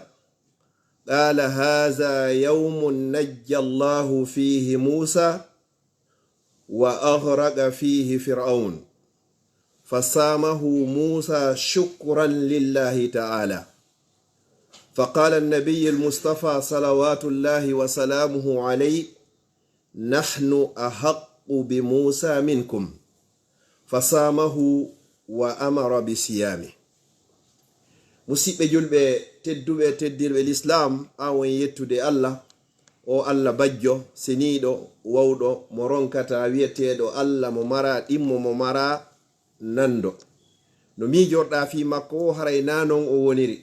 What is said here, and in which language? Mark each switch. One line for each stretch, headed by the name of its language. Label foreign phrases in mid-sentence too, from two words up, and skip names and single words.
Arabic: قال: هذا يوم نجى الله فيه موسى وأغرق فيه فرعون، فصامه موسى شكرا لله تعالى. فقال النبي المصطفى صلوات الله وسلامه عليه: نحن أحق بموسى منكم، فصامه وأمر بصيامه.
Fula: musidɓe julɓe tedduɓe teddirɓe l'islam, awon yettude allah o allah bajjo seniɗo wawɗo mo ronkata wiyeteɗo allah mo mara ɗimmo mo mara nando. no mijorɗa fi makko o haray nanon o woniri.